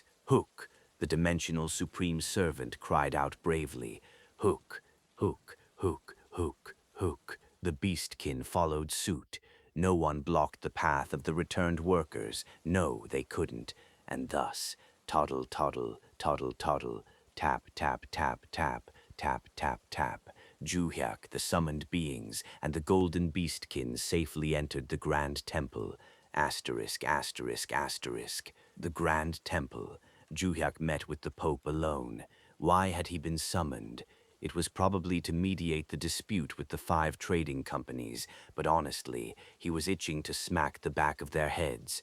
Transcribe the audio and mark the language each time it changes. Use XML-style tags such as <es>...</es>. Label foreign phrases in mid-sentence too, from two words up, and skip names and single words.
<en>Hook, the dimensional supreme servant, cried out bravely. Hook, hook, hook, hook, hook. The beastkin followed suit. No one blocked the path of the returned workers. No, they couldn't. And thus, toddle, toddle, toddle, toddle, tap, tap, tap, tap, tap, tap, tap. Juhyuk, the summoned beings, and the golden beastkin safely entered the grand temple. Asterisk, asterisk, asterisk. The grand temple. Juhyuk met with the Pope alone. Why had he been summoned? It was probably to mediate the dispute with the 5 trading companies, but honestly, he was itching to smack the back of their heads.</en>